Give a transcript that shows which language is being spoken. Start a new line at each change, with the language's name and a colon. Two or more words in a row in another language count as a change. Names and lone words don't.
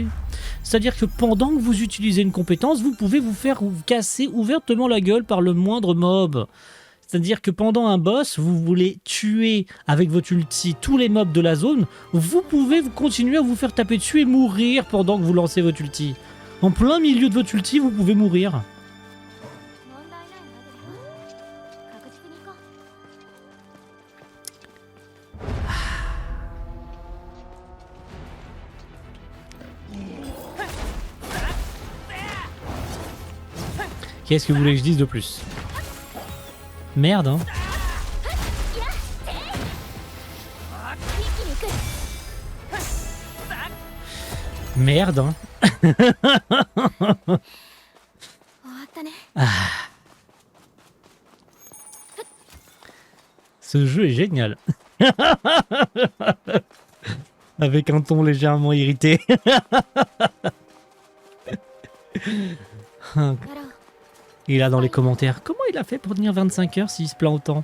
French: C'est-à-dire que pendant que vous utilisez une compétence, vous pouvez vous faire casser ouvertement la gueule par le moindre mob. C'est-à-dire que pendant un boss, vous voulez tuer avec votre ulti tous les mobs de la zone, vous pouvez continuer à vous faire taper dessus et mourir pendant que vous lancez votre ulti. En plein milieu de votre ulti, vous pouvez mourir.
Japanese: 問題ないはずだよ。確実に行こう。
French: Qu'est-ce que vous voulez que je dise de plus? Merde, hein. Merde, hein.
Japanese: 終わったね。
French: Ce jeu est génial. Avec un ton légèrement irrité.
Japanese: ララ、
French: Et là dans les commentaires, comment il a fait pour tenir 25 heures s'il se plaint autant?